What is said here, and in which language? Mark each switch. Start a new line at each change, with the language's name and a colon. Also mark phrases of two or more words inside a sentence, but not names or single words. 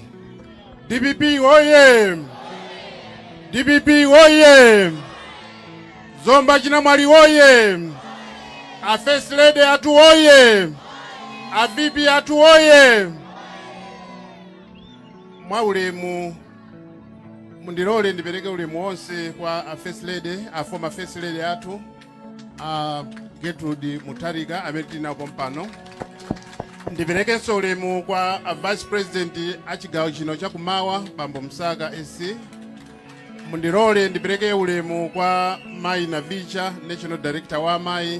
Nyanja: DPP oye! DPP oye! Zomba Chinamwari oye! A
English: first lady
Nyanja: atu oye! A VP atu oye! Mwa ulemu mundirole ndipereke ulemu wonse kwa a
English: first lady,
Nyanja: a
English: former first lady
Nyanja: atu Gertrude Mutarika amene tinapo mpano. Ndipereke ulemu kwa a
English: vice president
Nyanja: achigawo chino chakumawa bambo Msaka SC. Mundirole ndipereke ulemu kwa Mai Navicha,
English: national director
Nyanja: wa Mai.